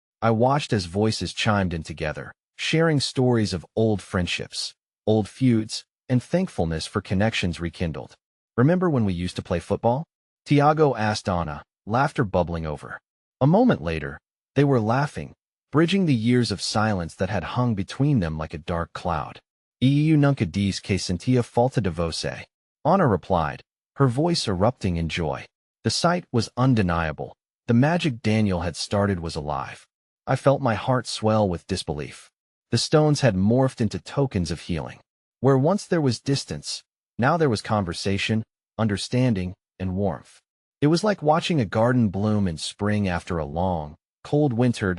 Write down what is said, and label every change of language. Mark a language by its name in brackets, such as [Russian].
[English] I watched as voices chimed in together, sharing stories of old friendships, old feuds, and thankfulness for connections rekindled. "Remember when we used to play football?" Tiago asked Anna, laughter bubbling over. A moment later, they were laughing, bridging the years of silence that had hung between them like a dark cloud. [Portuguese] "Eu nunca disse que sentia falta de você," Anna [English] replied, her voice erupting in joy. The sight was undeniable. The magic Daniel had started was alive. I felt my heart swell with disbelief. The stones had morphed into tokens of healing. Where once there was distance, now there was conversation, understanding, and warmth. It was like watching a garden bloom in spring after a long, cold winter.